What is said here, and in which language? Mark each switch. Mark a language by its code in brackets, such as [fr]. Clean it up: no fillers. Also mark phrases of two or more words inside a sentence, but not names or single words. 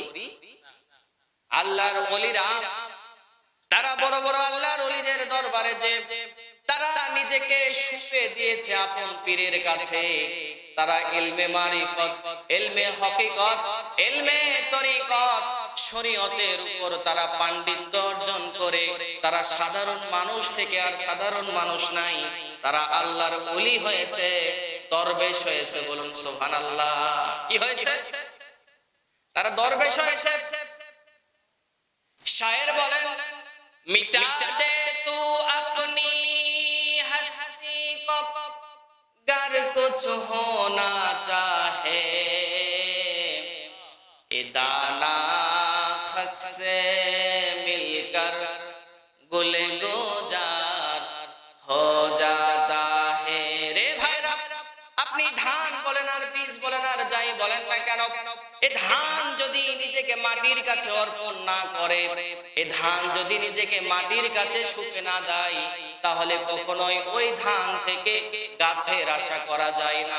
[bn] আল্লাহর ওলিরা, তারা বড় বড় আল্লাহর ওলিদের দরবারে যে তারা নিজেকে শুপে দিয়েছে আপন পীরের কাছে, তারা ইলমে মারিফত, ইলমে হকিকত, ইলমে তরিকত, শরীয়তের উপর তারা পাণ্ডিত্য অর্জন করে, তারা সাধারণ মানুষ থেকে আর সাধারণ মানুষ নাই, তারা আল্লাহর ওলি হয়েছে, দরবেশ হয়েছে। বলুন সুবহানাল্লাহ। কি হয়েছে? তারা দরবেশ হয়েছে। শায়ের বলেন, [ur] مٹا دے تو اپنی ہستی کو, گر کچھ ہونا چاہے، اے دانہ خک سے مل کر گل گزار ہو جاتا ہے. [bn] रे ভাইরা, আপনি ধান বলেন আর বীজ বলেন আর যাই বলেন না কেন, এই ধান যদি নিজেকে মাটির কাছে অর্পণ না করে, এই ধান যদি নিজেকে মাটির কাছে শুকে না দেয়, তাহলে কখনোই ওই ধান থেকে গাছের আশা করা যায় না।